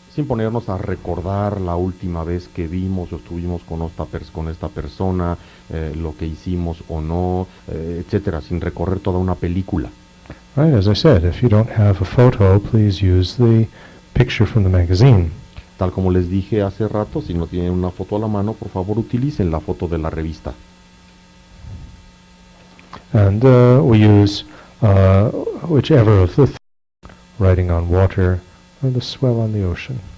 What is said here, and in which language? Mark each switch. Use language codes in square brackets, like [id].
[es] Sin ponernos a recordar la última vez que vimos o estuvimos con esta persona, lo que hicimos o no, etcétera, sin recorrer toda una película. [en] Right, as I said, if you don't have a photo, please use the picture from the magazine. [es] Tal como les dije hace rato, si no tienen una foto a la mano, por favor utilicen la foto de la revista. [en] And we use whichever of the writing on water or the swell on the ocean.